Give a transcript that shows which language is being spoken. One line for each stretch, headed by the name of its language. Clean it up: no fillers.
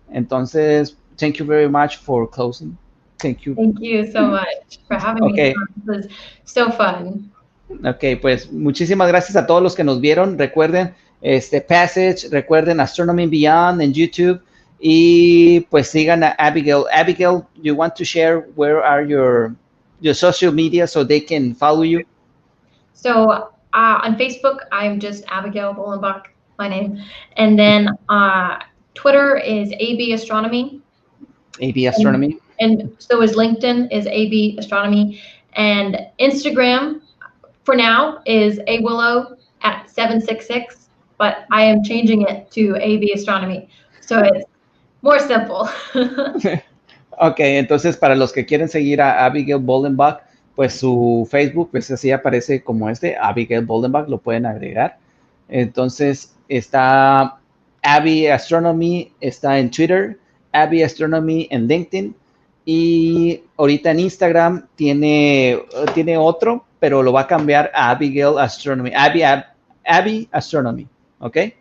Spanish: Entonces,
English: thank you very much for closing. Thank you. Thank you so much for having me. This was so fun.
Spanish: Ok, pues muchísimas gracias a todos los que nos vieron. Recuerden Passage, recuerden Astronomy Beyond en YouTube y pues sigan a Abigail.
English: Abigail, you want to share where are your social media so they can follow you? So on Facebook, I'm just Abigail Bollenbach, my name. And then Twitter is AB Astronomy. AB Astronomy. And so is LinkedIn is AB Astronomy. And Instagram, for now, is awillow at 766, but I am changing it to AB Astronomy. So it's more simple.
Spanish: Ok, entonces para los que quieren seguir a Abigail Bollenbach, pues su Facebook, pues así aparece como Abigail Bollenbach, lo pueden agregar. Entonces está Abby Astronomy, está en Twitter, Abby Astronomy en LinkedIn, y ahorita en Instagram tiene otro, pero lo va a cambiar a Abigail Astronomy, Abby Astronomy, ¿ok?